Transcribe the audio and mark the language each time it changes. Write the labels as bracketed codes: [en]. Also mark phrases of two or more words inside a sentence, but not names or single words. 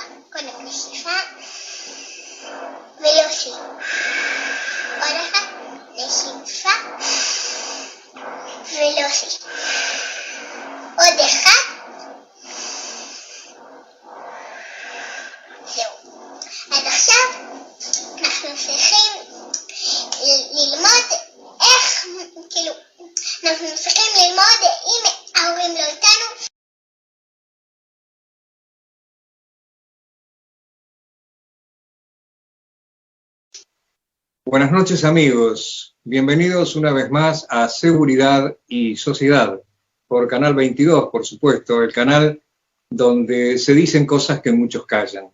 [he] קודם נשיפה ולהושיב, עוד אחת נשיפה ולהושיב, עוד אחת. אז עכשיו אנחנו צריכים ללמוד איך, כאילו, אנחנו צריכים ללמוד אם ההורים לא איתנו. [es] Buenas noches amigos, bienvenidos una vez más a Seguridad y Sociedad, por Canal 22, por supuesto, el canal donde se dicen cosas que muchos callan.